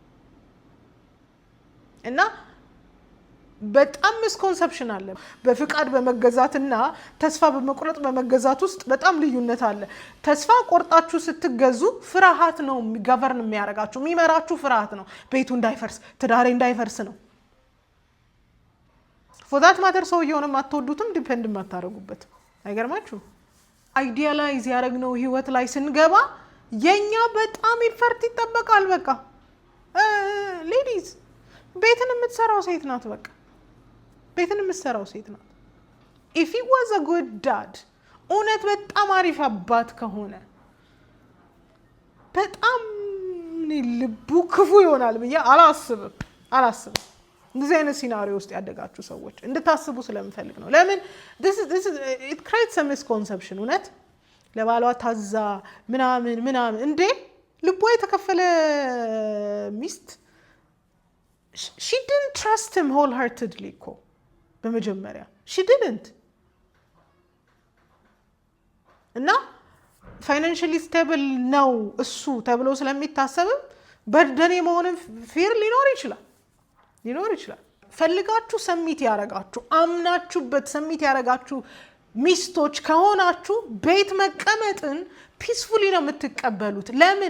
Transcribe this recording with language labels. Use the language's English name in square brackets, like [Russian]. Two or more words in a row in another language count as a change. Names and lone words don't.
[Amharic] እና በጣም ሚስኮንሰፕሽን አለ። በፍቃድ በመገዛትና ተስፋ በመቁረጥ በመገዛት ውስጥ በጣም ልዩነት አለ። ተስፋ ቆርጣችሁ ስትገዙ ፍርሃት ነው ገቨርን የሚያደርጋችሁ፣ የሚመራችሁ ፍርሃት ነው። ቤቱ እንዳይፈርስ፣ ትዳሬ እንዳይፈርስ ነው። [English] for that matter [Amharic] ሰውየውንም አትወዱትም፣ ዲፔንድ ማታረጉበት። አይገርማችሁ? አይዲያላይዝ ያደረግነው ህይወት ላይ ስንገባ የኛ በጣም ኢፈርት ይጠበቃል። በቃ ሌዲዝ ቤትን የምትሰራው ሴት ናት። በቃ ቤትን የምትሰራው ሴት ናት። [English] if he was a good dad [Amharic] እውነት በጣም አሪፍ አባት ከሆነ በጣም ልቡ ክፉ ይሆናል ብዬ አላስብም። እንደዚህ አይነት ሲናሪዮ ውስጥ ያደጋችሁ ሰዎች እንድታስቡ ስለምፈልግ ነው። ለምን [English] it creates a misconception። [Amharic] እውነት ለባሏ ታዛ ምናምን እንዴ ልቧ የተከፈለ ሚስት [English] she didn't trust him wholeheartedly [Amharic] እኮ በመጀመሪያ [English] she didn't። [Amharic] እና [English] financially stable [Amharic] ነው እሱ ተብሎ ስለሚታሰብም በርደኔ መሆንን ፊር ሊኖር ይችላል። ፈልጋችሁ ሰሚት ያረጋችሁ አምናችሁበት ሰሚት ያረጋችሁ ሚስቶች ከሆናችሁ ቤት መቀመጥን ፒስፉሊ ነው የምትቀበሉት። ለምን?